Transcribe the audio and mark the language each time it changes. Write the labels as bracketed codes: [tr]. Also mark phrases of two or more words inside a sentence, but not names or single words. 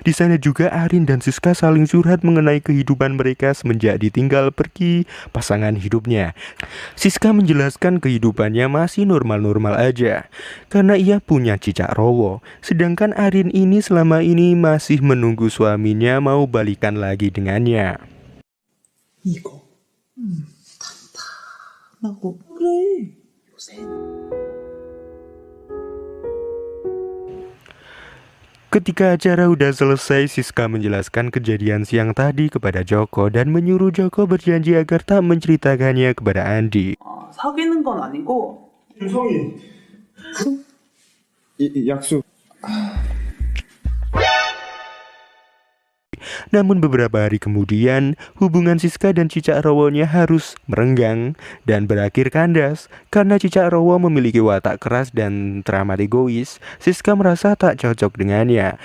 [id] Di sana juga Arin dan Siska saling curhat mengenai kehidupan mereka semenjak ditinggal pergi pasangan hidupnya. Siska menjelaskan kehidupannya masih normal-normal aja karena ia punya cicak rowo. Sedangkan Arin ini selama ini masih menunggu suaminya mau balikan lagi dengannya. [ko] 이거 단단하고 그래 요새. [id] Ketika acara udah selesai, Siska menjelaskan kejadian siang tadi kepada Joko dan menyuruh Joko berjanji agar tak menceritakannya kepada Andi. [ko] 사귀는 건 아니고 김성희. 약속. [id] Namun beberapa hari kemudian, hubungan Siska dan cicak rowonya harus merenggang dan berakhir kandas. Karena cicak rowo memiliki watak keras dan teramat egois, Siska merasa tak cocok dengannya.